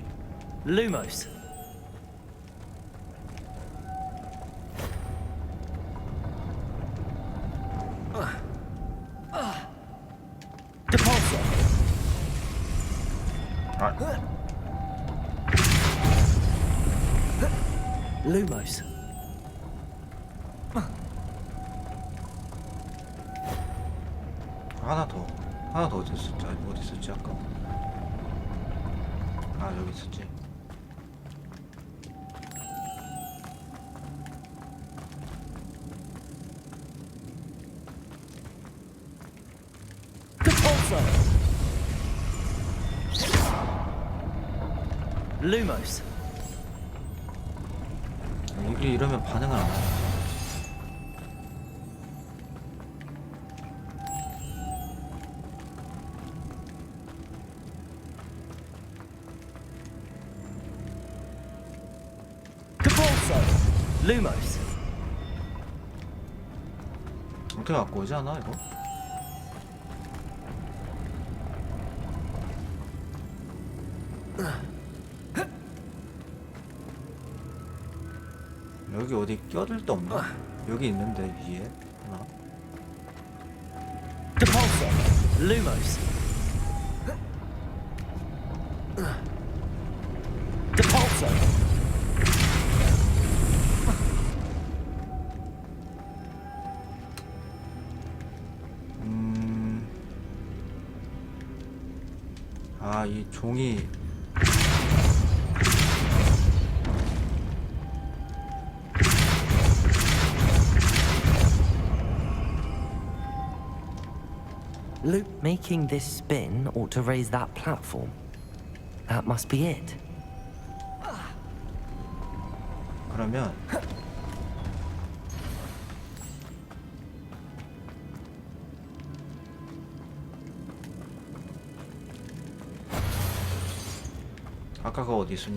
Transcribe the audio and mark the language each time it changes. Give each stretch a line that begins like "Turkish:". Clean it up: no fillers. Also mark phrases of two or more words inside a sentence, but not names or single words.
English: Lumos. Depulsor. Lumos.
Korean: 하나 더 어디 있었지? 어디 있었지 아까? 아, 여기 있었지.
English: Depulsor. Lumos.
Korean: 이게 이러면 반응을 안 해.
English: Lumos.
Korean: 어떻게 갖고 오지 않아 이거? 여기 어디 껴들 데 없나? 여기 있는데 위에 하나.
English: Depulsor. Lumos. Depulsor.
Korean: 아, 이 종이
English: Luke, making this spin ought to raise that platform. That must be it.
Korean: 그러면 아까가 어디 있었냐?